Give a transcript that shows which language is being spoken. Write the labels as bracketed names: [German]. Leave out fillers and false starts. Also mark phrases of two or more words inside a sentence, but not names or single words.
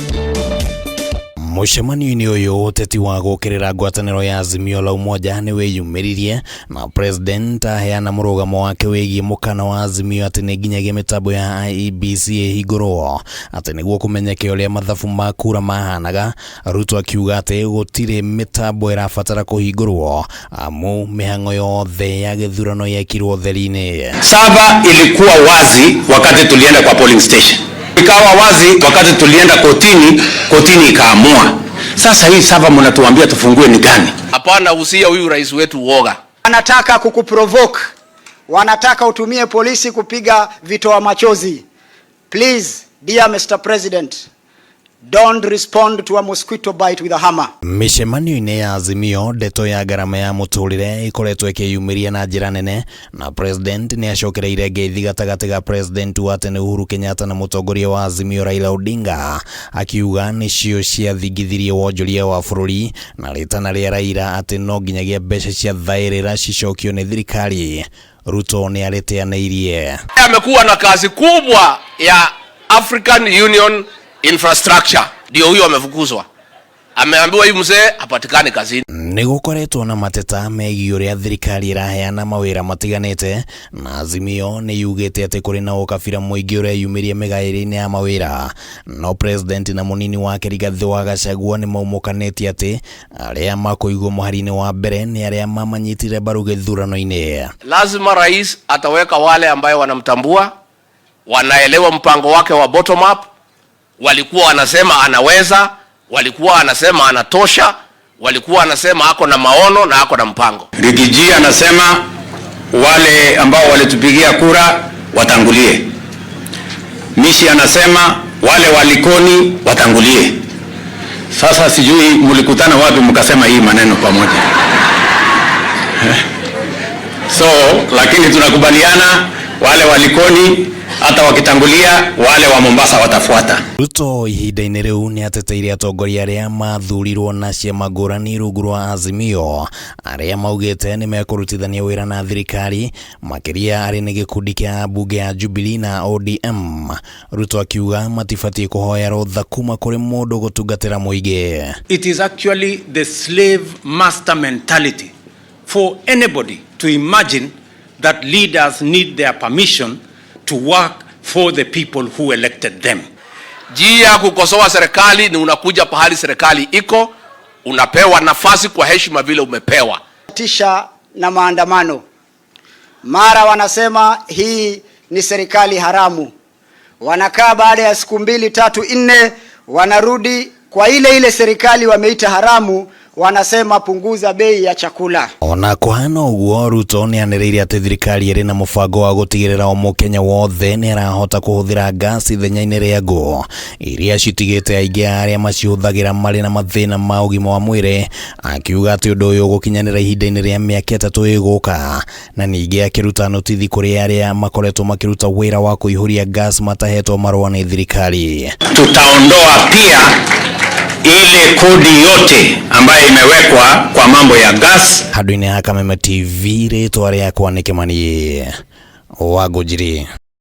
[Kikuyu] Mũcemanio-inĩ ũyũ ũteti wa gũkĩrĩra ngwataniro ya azimio la umoja niwe yumĩririe, na President aheana murugamo wake wĩgiĩ mũkana wa azimio atĩ nĩ nginyagia mitambo ya iebc ihingũrwo atĩ nĩguo kũmenyeke ũrĩa mathabu ma kura mahanaga. Ruto akiuga atĩ gũtirĩ mitambo irabatara kuhingurwo amu mĩhang'o yothe ya githurano yekirwo theri-inĩ. [Swahili] Saba ilikuwa wazi wakati tulienda kwa [English] polling station, [Swahili] ikawa wazi wakati tulienda kotini ikaamua. Sasa hii saba mnatuambia tufungue ni gani? Hapana, usia huyu rais wetu uoga. Wanataka kukuprovoke, wanataka utumie polisi kupiga vitoa machozi. [English] Please, dear Mr. President, don't respond to a mosquito bite with a hammer. [Kikuyu] Mĩcemanio-inĩ ya azimio ndeto ya garama ya mũtũrĩre ikoretwo ĩkĩyumĩria na njĩra nene, na President nĩ acokereire ngeithi gatagatĩ ga President wa tene Uhuru Kenyatta na mũtongoria wa azimio Raila Odinga, akiuga nĩcio ciathingithirie wonjoria wa bũrũri na rĩtana rĩa Raila atĩ no nginyagia mbeca cia thaĩrĩra cicokio nĩ thirikari. Ruto nĩ arĩteanĩirie. [Swahili] Amekuwa na kazi kubwa ya African Union infrastructure, ndio huyo amefukuzwa. Ameambiwa huyu mzee hapatikani kazini. [Kikuyu] Nĩ gũkoretwo na mateta megiĩ ũrĩa thirikari iraheana mawira matiganĩte, na azimio nĩ yugĩte atĩ kũrĩ na ũkabira mũingĩ ũrĩa yumĩrie mĩgaĩrĩ-inĩ ya mawira. No President na mũnini wake Rigathi Gachagua nĩ maumũkanĩtie atĩ arĩa makũigwo mũhari-inĩ wa mbere nĩ arĩa mamanyitire mbaru gĩthurano-inĩ. [Swahili] Lazima rais ataweka wale ambayo wanamtambua, wanaelewa mpango wake wa [English] bottom up. [Swahili] Walikuwa wanasema anaweza, walikuwa wanasema anatosha, walikuwa wanasema ako na maono na ako na mpango. Rigathi anasema wale ambao walitupigia kura watangulie. Mishi anasema wale walikoni watangulie. Sasa sijui mlikutana wapi mkasema hii maneno pamoja. Lakini tunakubaliana wale walikoni hata wakitangulia wale wa Mombasa watafuata. [Kikuyu] Ruto ihinda-inĩ rĩu nĩ ateteire atongoria arĩa mathurirwo na ciama ngũrani rungu rwa azimio, arĩa maugĩte nĩ mekũrutithania wĩra na thirikari makĩria arĩ nĩ gĩkundi kĩa bunge ya Jubilee na ODM. Ruto akiuga matibatiĩ kũhoya rũtha kuma kũrĩ mũndũ gũtungatĩra mũingĩ. [English] It is actually the slave master mentality for anybody to imagine that leaders need their permission to work for the people who elected them. [Swahili] Jia kukosoa serikali ni unakuja pahali serikali iko, unapewa nafasi kwa heshima vile umepewa. Tisha na maandamano. Mara wanasema hii ni serikali haramu. Wanakaa baada ya siku 2, 3, 4 wanarudi kwa ile serikali wameita haramu, wanasema punguza bei ya chakula. [Kikuyu] Ona kũhana ũguo, Ruto nĩ anĩrĩire atĩ thirikari ĩrĩ na mũbango wa gũtigĩrĩra o mũkenya wothe nĩ arahota kũhũthĩra gas ithenya-inĩ rĩa ngũ iria citigĩte aingĩ arĩa macihũthagĩra marĩ na mathĩna ma ũgima wa mwĩrĩ, akiuga atĩ ũndũ ũyũ gũkinyanĩra ihinda-inĩ rĩa mĩaka 3 ĩgũka, na ningĩ akĩruta notithi kũrĩ arĩa makoretwo makĩruta wĩra wa kũihũria gas matahetwo marũa nĩ thirikari. [Swahili] Tutaondoa pia ile kodi yote ambayo imewekwa kwa mambo ya gas. [Kikuyu] Handũ-inĩ ha Kameme TV, rĩtwa rĩakwa nĩ Kimani wa Gutiri.